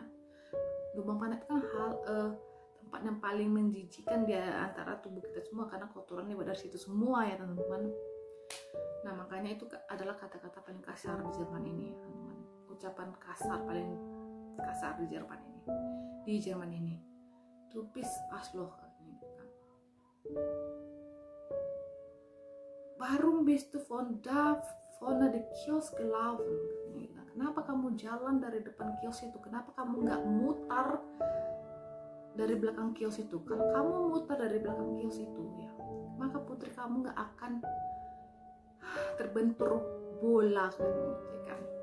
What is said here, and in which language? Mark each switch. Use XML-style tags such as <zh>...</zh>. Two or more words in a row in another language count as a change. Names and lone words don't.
<id>Lubang pantat kan tempat yang paling menjijikan di antara tubuh kita semua, karena kotorannya dari situ semua ya teman-teman. Nah makanya itu adalah kata-kata paling kasar di Jerman ini ya teman-teman. Ucapan kasar paling kasar di Jerman ini.</id> <de>Tupis asloh</de> <id>katanya gitu kan.</id> <de>Warum bist du von der Kiosk gelaufen?</de> <id>Kenapa kamu jalan dari depan kios itu? Kenapa kamu nggak mutar dari belakang kios itu? Kalau kamu mutar dari belakang kios itu ya, maka putri kamu nggak akan terbentur bola kan?</id>